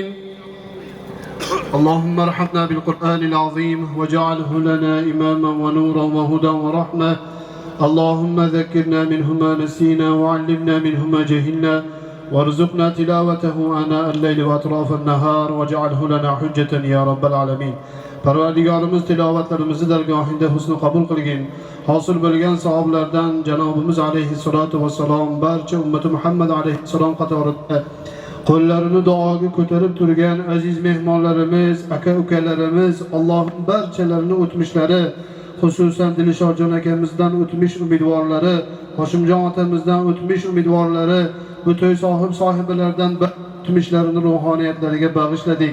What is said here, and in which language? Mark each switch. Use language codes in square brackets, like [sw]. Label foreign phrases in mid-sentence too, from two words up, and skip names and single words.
[ar] اللهم ارحمنا بالقرآن العظيم واجعله لنا إماما ونورا وهدى ورحمة. اللهم ذكرنا منه ما نسينا وعلمنا منه ما جهلنا وارزقنا تلاوته آناء الليل وأطراف النهار واجعله لنا حجة يا رب العالمين. [uz] Parvardigorimiz tilovatlarimizni dargohida husni qabul qilgin. Hosil bo'lgan savoblardan Janobimiz [ar] عليه الصلاة والسلام [uz] barcha ummati Muhammad alayhissalom qatorida qo'llarini duoga ko'tarib turgan aziz mehmonlarimiz, aka-ukalarimiz, Allohning barchalarini o'tmishlari, xususan Dilshodjon akamizdan o'tmish umidvorlari, Hoshimjon otamizdan o'tmish umidvorlari, bu to'y sohiblaridan o'tmishlarini ruhoniyatlariga bag'ishladik.